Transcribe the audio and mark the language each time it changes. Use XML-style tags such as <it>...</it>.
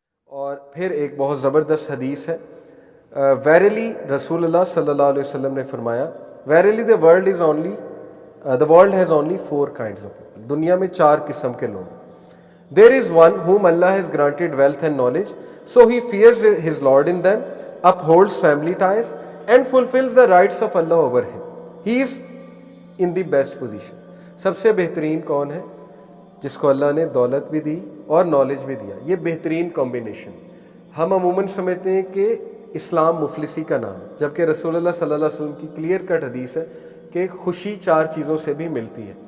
<ur>اور پھر ایک بہت زبردست حدیث ہے، ویرلی رسول اللہ صلی اللہ علیہ وسلم نے فرمایا، ویرلی</ur> <en>the world is only the world has only 4 kinds of people.</en> <ur>دنیا میں 4 قسم کے لوگ.</ur> <en>There is one whom Allah has granted wealth and knowledge, so he fears his Lord in them, upholds family ties, and fulfills the rights of Allah over him. He is in the best position.</en> <ur>سب سے بہترین کون ہے؟ جس کو اللہ نے دولت بھی دی اور نالج بھی دیا. یہ بہترین کمبینیشن. ہم عموماً سمجھتے ہیں کہ اسلام مفلسی کا نام ہے، جبکہ رسول اللہ صلی اللہ علیہ وسلم کی کلیئر کٹ حدیث ہے کہ خوشی 4 چیزوں سے بھی ملتی ہے.</ur>